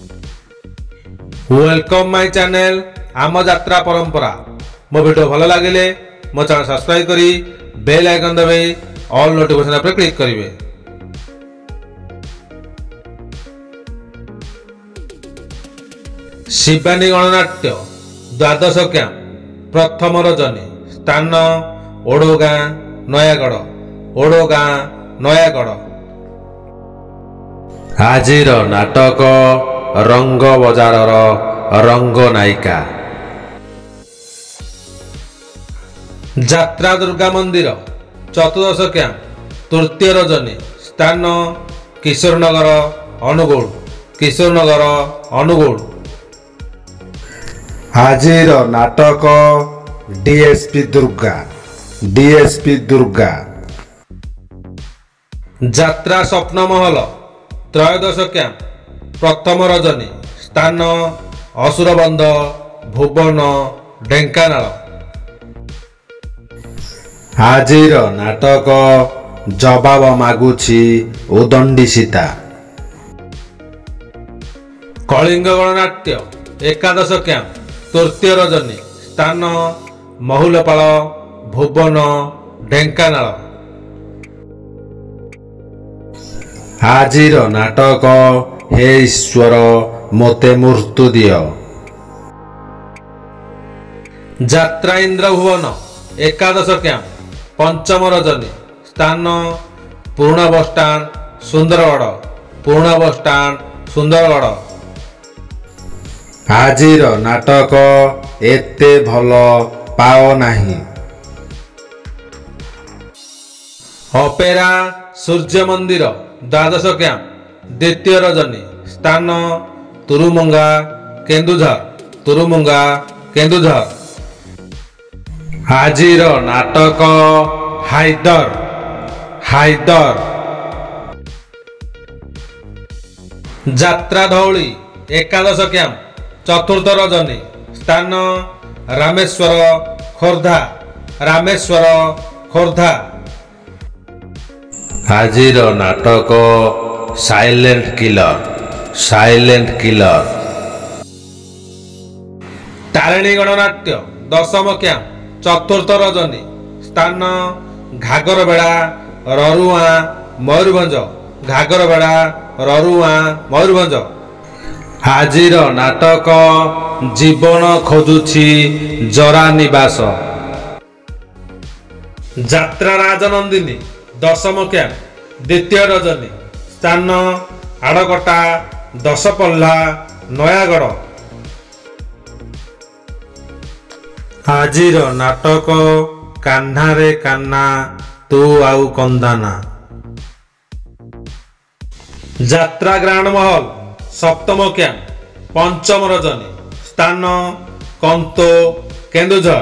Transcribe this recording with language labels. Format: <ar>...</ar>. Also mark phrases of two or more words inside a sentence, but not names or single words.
<en>welcome my channel</en> <or>ଆମ ଯାତ୍ରା ପରମ୍ପରା। ମୋ ଭିଡିଓ ଭଲ ଲାଗେ ମୋ ଚ୍ୟାନେଲ ସବସ୍କ୍ରାଇବ କରି</or> <en>bell icon</en> <or>ଦବେ</or> <en>all notification</en> <or>ପର କ୍ଲିକ କରିବେ। ଶିବାନୀ ଗଣନାଟ୍ୟ ଦ୍ୱାଦଶ କ୍ୟାମ୍ପ ପ୍ରଥମ ରଜନୀ ସ୍ଥାନ ଓଡଗାଁ ନୟାଗଡ଼। ଓଡଗାଁ ନୟାଗଡ଼। ଆଜିର ନାଟକ ରଙ୍ଗ ବଜାରର ରଙ୍ଗ ନାୟିକା। ଯାତ୍ରା ଦୁର୍ଗା ମନ୍ଦିର ଚତୁର୍ଦ୍ଦଶ କ୍ୟାମ୍ପ ତୃତୀୟ ରଜନୀ ସ୍ଥାନ କିଶୋରନଗର ଅନୁଗୁଳ। କିଶୋରନଗର ଅନୁଗୁଳ। ଆଜିର ନାଟକ ଡିଏସପି ଦୁର୍ଗା। ଡିଏସପି ଦୁର୍ଗା। ଯାତ୍ରା ସ୍ୱପ୍ନ ମହଲ ତ୍ରୟୋଦଶ କ୍ୟାମ୍ପ ପ୍ରଥମ ରଜନୀ ସ୍ଥାନ ଅସୁରବନ୍ଧ ଭୁବନ ଢେଙ୍କାନାଳ। ଆଜିର ନାଟକ ଜବାବ ମାଗୁଛି ଉଦଣ୍ଡୀ ସୀତା। କଳିଙ୍ଗ ଗଣନାଟ୍ୟ ଏକାଦଶ କ୍ୟାମ୍ପ ତୃତୀୟ ରଜନୀ ସ୍ଥାନ ମହୁଲପାଳ ଭୁବନ ଢେଙ୍କାନାଳ। ଆଜିର ନାଟକ ହେ ଈଶ୍ୱର ମୋତେ ମୃତ୍ୟୁ ଦିଅ। ଯାତ୍ରା ଇନ୍ଦ୍ର ଭୁବନ ଏକାଦଶ କ୍ୟାମ୍ପ ପଞ୍ଚମ ରଜନୀ ସ୍ଥାନ ପୁରୁଣା ବସ ଷ୍ଟାଣ୍ଡ ସୁନ୍ଦରଗଡ଼। ପୁରୁଣା ବସ ଷ୍ଟାଣ୍ଡ ସୁନ୍ଦରଗଡ଼। ଆଜିର ନାଟକ ଏତେ ଭଲ ପାଅ ନାହିଁ। ଅପେରା ସୂର୍ଯ୍ୟ ମନ୍ଦିର ଦ୍ୱାଦଶ କ୍ୟାମ୍ପ ଦ୍ୱିତୀୟ ରଜନୀ ସ୍ଥାନ ତୁରୁମୁଙ୍ଗା କେନ୍ଦୁଝର। ତୁରୁମୁଙ୍ଗା କେନ୍ଦୁଝର। ଆଜିର ନାଟକ ହାଇଦର। ହାଇଦର। ଯାତ୍ରା ଧଉଳି ଏକାଦଶ କ୍ୟାମ୍ପ ଚତୁର୍ଥ ରଜନୀ ସ୍ଥାନ ରାମେଶ୍ୱର ଖୋର୍ଦ୍ଧା। ରାମେଶ୍ୱର ଖୋର୍ଦ୍ଧା। ଆଜିର ନାଟକ ସାଇଲେଣ୍ଟ କିଲର। साइलेंट किलर। ତାରିଣୀ ଗଣନାଟ୍ୟ ଦଶମ କ୍ୟାମ୍ପ ଚତୁର୍ଥ ରଜନୀ ସ୍ଥାନ ଘାଗରବେଡ଼ା ରରୁଆ ମୟୂରଭଞ୍ଜ। ଘାଗରବେଡ଼ା ରରୁଆ ମୟୂରଭଞ୍ଜ। ଆଜିର ନାଟକ ଜୀବନ ଖୋଜୁଛି ଜରା ନିବାସ। ଯାତ୍ରା ରାଜନନ୍ଦିନୀ ଦଶମ କ୍ୟାମ୍ପ ଦ୍ୱିତୀୟ ରଜନୀ ସ୍ଥାନ ଆଡ଼କଟା ଦଶପଲ୍ଲା ନୟାଗଡ଼। ଆଜିର ନାଟକ କାହ୍ନା ରେ କାହ୍ନା ତୁ ଆଉ କନ୍ଦାନା। ଯାତ୍ରା ଗ୍ରାଣ୍ଡ ମହଲ ସପ୍ତମ କ୍ୟାମ୍ପ ପଞ୍ଚମ ରଜନୀ ସ୍ଥାନ କନ୍ତୋ କେନ୍ଦୁଝର।</or>